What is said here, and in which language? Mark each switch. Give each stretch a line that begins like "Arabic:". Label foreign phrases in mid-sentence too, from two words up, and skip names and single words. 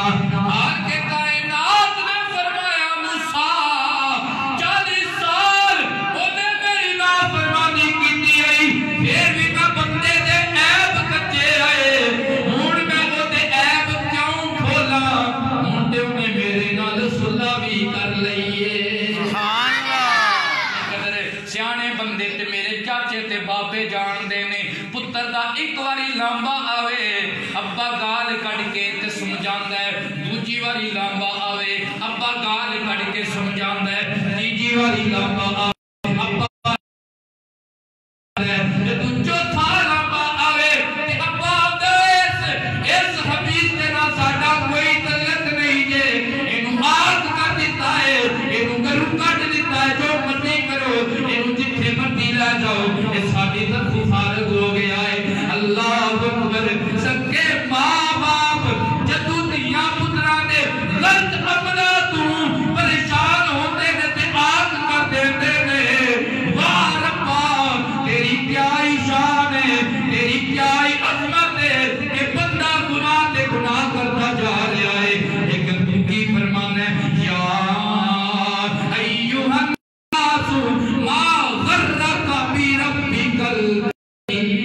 Punjabi: آج کے کائنات نے فرمایا موسیٰ 40 سال انہیں میری نافرمانی کیتی آئی، پھر بھی میں بندے دے عیب کچے آئے. ہون میں وہ دے عیب کیوں کھولا، ہون دے انہیں میرے نال صلح بھی کر لئیے. سیانے بندے تے میرے چاچے تے باپے جان دے نے پتر دا ایک واری لامبا آوے ابا گال کڑ کے تے سمجھاندا ہے، دوجی واری لامبا آوے ابا گال کڑ کے سمجھاندا ہے، تیجی واری لامبا آوے ابا جدو چوتھا لامبا آوے تے ابا اس حبیب تے نال ساڈا کوئی تعلق نہیں جے، اینو آگ کر دیتا ہے، اینو گرو کٹ دیتا ہے، جو مرضی کرو اینو جتھے مرضی لے جاؤ، یہ ساڈی طرف فارغ ہو گیا ہے.
Arabic: اللہ اکبر.
Punjabi: سکے ماں باپ جدو دھیاں پتراں دے غلط عملاں تو پریشان ہوندے نے تے آگ کر دیندے نے. واہ ربا تیری کیا شان ہے، تیری کیا عظمت ہے کہ بندہ گناہ تے گناہ کرتا جا رہا ہے، لیکن تو کی فرمانا ہے
Arabic: یا ایھا الناس ما غرک بربک